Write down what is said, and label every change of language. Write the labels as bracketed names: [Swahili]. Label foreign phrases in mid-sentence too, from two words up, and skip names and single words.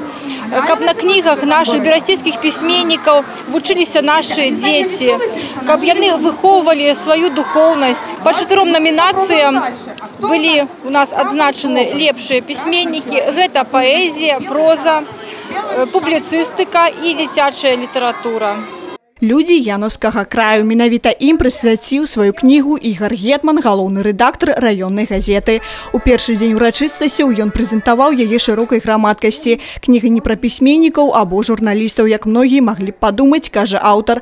[Russian] Как на книгах наших берасцейских письменников учились наши дети, как они выховывали свою духовность. По 4 номинациям были у нас отзначены лепшие письменники. Это поэзия, проза, публицистика и дзіцячая литература. [Belarusian] Людзі Яновскага краю. Менавіта ім прысвяціў сваю кнігу Ігор Гетман, галоўны рэдактар раённай газеты. У першы дзень урачыстасцяў ён прэзентаваў яе шырокай грамадкасці. Кніга не пра пісьменнікаў або журналістаў, як многія маглі б падумаць, кажа аўтар.